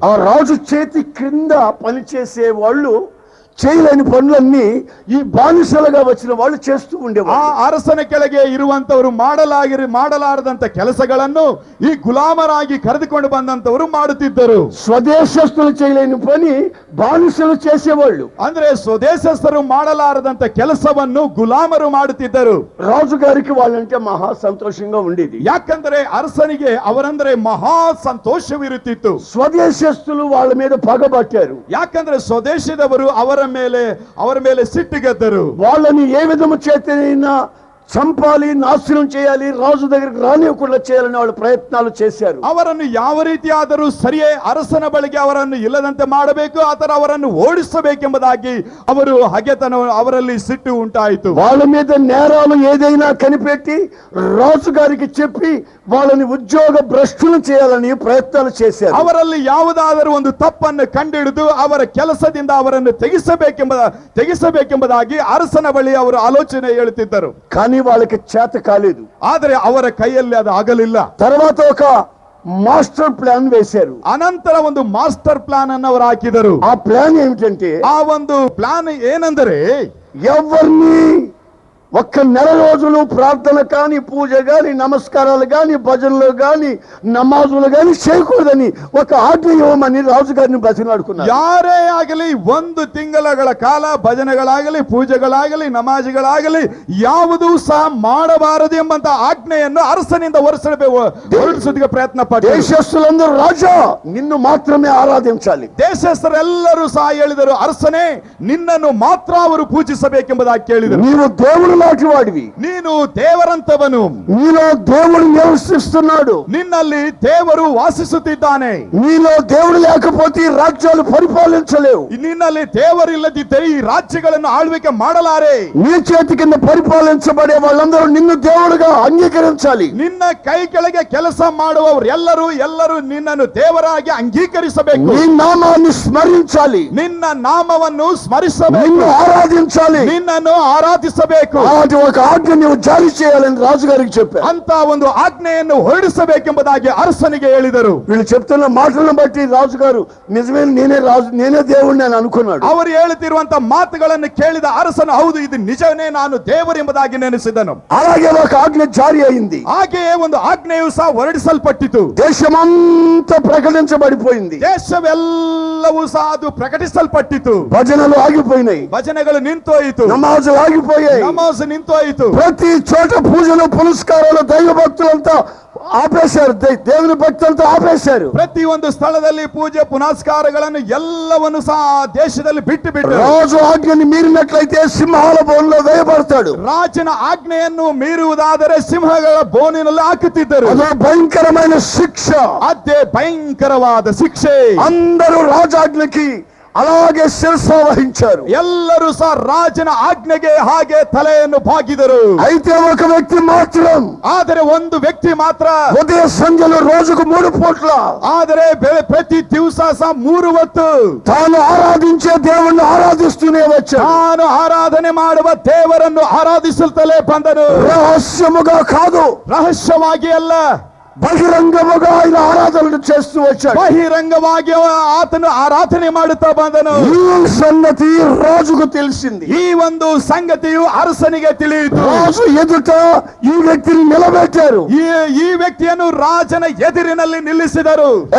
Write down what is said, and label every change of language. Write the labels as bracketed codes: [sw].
[te] ఆ రాజు చేతి క్రింద పనిచేసే వాళ్ళు చేయలేని పనులన్నీ ఈ బానిసలుగా వచ్చిన వాళ్ళు చేస్తూ ఉండేవారు. [kn] ಆ ಅರಸನ ಕೆಳಗೆ ಇರುವಂತವರು ಮಾಡಲಾರದಂತ ಕೆಲಸಗಳನ್ನು ಈ ಗುಲಾಮರಾಗಿ ಕರೆದುಕೊಂಡು ಬಂದಂತವರು ಮಾಡುತ್ತಿದ್ದರು. [te] స్వదేశస్తులు చేయలేని పని బానిసలు చేసేవాళ్ళు. [kn] ಅಂದ್ರೆ ಸ್ವದೇಶಸ್ಥರು ಮಾಡಲಾರದಂತ ಕೆಲಸವನ್ನು ಗುಲಾಮರು ಮಾಡುತ್ತಿದ್ದರು. [te] రాజు గారికి వాళ్ళంటే మహా సంతోషంగా ఉండేది. [kn] ಯಾಕಂದ್ರೆ ಅರಸನಿಗೆ ಅವರಂದ್ರೆ ಮಹಾ ಸಂತೋಷವಿರುತ್ತಿತ್ತು. [te] స్వదేశస్తులు వాళ్ళ మీద పగబట్టారు. [kn] ಯಾಕಂದ್ರೆ ಸ್ವದೇಶದವರು ಅವರ ಮೇಲೆ ಸಿಟ್ಟಿಗೆದ್ದರು. [te] వాళ్ళని ఏ విధము చేతనైనా చంపాలి, నాశనం చేయాలి, రాజు దగ్గరికి రానివ్వకుండా చేయాలని వాళ్ళు ప్రయత్నాలు చేశారు. [kn] ಅವರನ್ನು ಯಾವ ರೀತಿಯಾದರೂ ಸರಿಯೇ ಅರಸನ ಬಳಿಗೆ ಅವರನ್ನು ಇಲ್ಲದಂತೆ ಮಾಡಬೇಕು, ಆತರ ಅವರನ್ನು ಓಡಿಸಬೇಕೆಂಬುದಾಗಿ ಅವರು ಹಗೆತನ ಅವರಲ್ಲಿ ಸಿಟ್ಟು ಉಂಟಾಯಿತು. [te] వాళ్ళ మీద నేరాలు ఏదైనా కనిపెట్టి రాజు గారికి చెప్పి వాళ్ళని ఉద్యోగ భ్రష్టులు చేయాలని ప్రయత్నాలు చేశారు. [kn] ಅವರಲ್ಲಿ ಯಾವುದಾದರೂ ಒಂದು ತಪ್ಪನ್ನು ಕಂಡುಹಿಡಿದು ಅವರ ಕೆಲಸದಿಂದ ಅವರನ್ನು ತೆಗೆಸಬೇಕೆಂಬುದಾಗಿ ಅರಸನ ಬಳಿ ಅವರು ಆಲೋಚನೆ ಹೇಳುತ್ತಿದ್ದರು. [te] కానీ వాళ్ళకి చేత కాలేదు. [kn] ಆದರೆ ಅವರ ಕೈಯಲ್ಲಿ ಅದು ಆಗಲಿಲ್ಲ. [te] తర్వాత ఒక మాస్టర్ ప్లాన్ వేశారు. [kn] ಅನಂತರ ಒಂದು ಮಾಸ್ಟರ್ ಪ್ಲಾನ್ ಅನ್ನು ಅವರು ಹಾಕಿದರು. [te] ఆ ప్లాన్ ఏమిటంటే [kn] ಆ ಒಂದು ಪ್ಲಾನ್ ಏನೆಂದರೆ [te] ఎవరిని ఒక్క నెల రోజులు ప్రార్థన కానీ, పూజ కానీ, నమస్కారాలు కానీ, భజనలు కానీ, నమాజులు కానీ చేయకూడదని ఒక ఆజ్ఞ ఇవ్వమని రాజుగారిని బతిలాడుకున్నారు. [kn] ಯಾರೇ ಆಗಲಿ ಒಂದು ತಿಂಗಳ ಕಾಲ ಭಜನೆಗಳಾಗಲಿ, ಪೂಜೆಗಳಾಗಲಿ, ನಮಾಜುಗಳಾಗಲಿ ಯಾವುದೂ ಸಹ ಮಾಡಬಾರದು ಎಂಬಂತ ಆಜ್ಞೆಯನ್ನು ಅರಸನಿಂದ ಹೊರಡಿಸೋದಕ್ಕೆ ಪ್ರಯತ್ನ ಪಟ್ಟರು. [te] దేశస్తులందరూ రాజా నిన్ను మాత్రమే ఆరాధించాలి. [kn] ದೇಶಸ್ಥರೆಲ್ಲರೂ ಸಹ ಹೇಳಿದರು, ಅರಸನೇ ನಿನ್ನನ್ನು ಮಾತ್ರ ಅವರು ಪೂಜಿಸಬೇಕೆಂಬುದಾಗಿ ಕೇಳಿದರು. [te] నీవు దేవుడు లాంటి వాడివి, [kn] ನೀನು ದೇವರಂತವನು, [te] నీలో దేవుడు నివసిస్తున్నాడు, [kn] ನಿನ್ನಲ್ಲಿ ದೇವರು ವಾಸಿಸುತ್ತಿದ್ದಾನೆ. [te] నీలో దేవుడు లేకపోతే ఈ రాజ్యాలు పరిపాలించలేవు. [kn] ನಿನ್ನಲ್ಲಿ ದೇವರಿಲ್ಲದಿದ್ದರೆ ಈ ರಾಜ್ಯಗಳನ್ನು ಆಳ್ವಿಕೆ ಮಾಡಲಾರೆ. [te] నీ చేతి కింద పరిపాలించబడే వాళ్ళందరూ నిన్ను దేవుడుగా అంగీకరించాలి. [kn] ನಿನ್ನ ಕೈ ಕೆಳಗೆ ಕೆಲಸ ಮಾಡುವವರು ಎಲ್ಲರೂ ನಿನ್ನನ್ನು ದೇವರಾಗಿ ಅಂಗೀಕರಿಸಬೇಕು. [te] నీ నామాన్ని స్మరించాలి, [kn] ನಿನ್ನ ನಾಮವನ್ನು ಸ್ಮರಿಸಬೇಕು, [te] నిన్ను ఆరాధించాలి. [kn] ನಿನ್ನನ್ನು ಆರಾಧಿಸಬೇಕು. [te] అలాంటి ఒక ఆజ్ఞ నీవు జారీ చేయాలని రాజుగారికి చెప్పారు. [kn] ಅಂತ ಒಂದು ಆಜ್ಞೆಯನ್ನು ಹೊರಡಿಸಬೇಕೆಂಬುದಾಗಿ ಅರಸನಿಗೆ ಹೇಳಿದರು. [te] వీళ్ళు చెప్తున్న మాటలను బట్టి రాజుగారు నిజమే నేనే రాజు, నేనే దేవుడిని అని అనుకున్నాడు. [kn] ಅವರು ಹೇಳುತ್ತಿರುವಂತ ಮಾತುಗಳನ್ನು ಕೇಳಿದ ಅರಸನು ಹೌದು ಇದು ನಿಜವೇ, ನಾನು ದೇವರು ಎಂಬುದಾಗಿ ನೆನೆಸಿದನು. [te] అలాగే ఒక ఆజ్ఞ జారీ అయింది. [kn] ಹಾಗೆಯೇ ಒಂದು ಆಜ್ಞೆಯು ಸಹ ಹೊರಡಿಸಲ್ಪಟ್ಟಿತು. [te] దేశమంతా ప్రకటించబడిపోయింది. [kn] ದೇಶವೆಲ್ಲವೂ ಸಹ ಅದು ಪ್ರಕಟಿಸಲ್ಪಟ್ಟಿತು. [te] భజనలు ఆగిపోయినాయి, [kn] ಭಜನೆಗಳು ನಿಂತೋಯಿತು, [te] నమాజులు ఆగిపోయాయి, [kn] ನಮಾಜ್ ನಿಂತೋಯಿತು. [te] ప్రతి చోట పూజలు పునస్కారాలు దైవ భక్తులంతా ఆపేశారు, దేవుని భక్తులతో ఆపేశారు. [kn] ಪ್ರತಿ ಒಂದು ಸ್ಥಳದಲ್ಲಿ ಪೂಜೆ ಪುನಸ್ಕಾರಗಳನ್ನು ಎಲ್ಲವನ್ನು ಸಹ ದೇಶದಲ್ಲಿ ಬಿಟ್ಟು ಬಿಟ್ಟರು. [te] రాజు ఆజ్ఞని మీరినట్లయితే సింహాల బోన్లో వేయబడతాడు. [kn] ರಾಜನ ಆಜ್ಞೆಯನ್ನು ಮೀರುವುದಾದರೆ ಸಿಂಹಗಳ ಬೋನಿನಲ್ಲಿ ಹಾಕುತ್ತಿದ್ದರು. [te] అదో భయంకరమైన శిక్ష. [kn] ಅದೇ ಭಯಂಕರವಾದ ಶಿಕ್ಷೆ. [te] అందరూ రాజాజ్ఞకి అలాగే శిరస వహించారు. [kn] ಎಲ್ಲರೂ ಸಹ ರಾಜನ ಆಜ್ಞೆಗೆ ಹಾಗೆ ತಲೆಯನ್ನು ಬಾಗಿದರು. [te] అయితే ఒక వ్యక్తి మాత్రం, [kn] ಆದರೆ ಒಂದು ವ್ಯಕ್ತಿ ಮಾತ್ರ [te] ఉదయ సంధ్యలో రోజుకు 3 పూట్ల, [kn] ಆದರೆ ಪ್ರತಿ ದಿವಸ ಸಹ 3 ಹೊತ್ತು [te] తాను ఆరాధించే దేవుణ్ణి ఆరాధిస్తూనే వచ్చాడు. [kn] ತಾನು ಆರಾಧನೆ ಮಾಡುವ ದೇವರನ್ನು ಆರಾಧಿಸುತ್ತಲೇ ಬಂದನು. [te] రహస్యముగా కాదు, [kn] ರಹಸ್ಯವಾಗಿ ಅಲ್ಲ, [te] బహిరంగముగా ఆయన ఆరాధనలు చేస్తూ వచ్చాడు. [kn] ಬಹಿರಂಗವಾಗಿ ಆತನು ಆರಾಧನೆ ಮಾಡುತ್ತಾ ಬಂದನು. [te] ఈ సంగతి రాజుకు తెలిసింది. [kn] ಈ ಒಂದು ಸಂಗತಿಯು ಅರಸನಿಗೆ ತಿಳಿಯಿತು. [te] రాజు ఎదుట ఈ వ్యక్తిని నిలబెట్టారు. [kn] ಈ ವ್ಯಕ್ತಿಯನ್ನು ರಾಜನ ಎದುರಿನಲ್ಲಿ ನಿಲ್ಲಿಸಿದರು.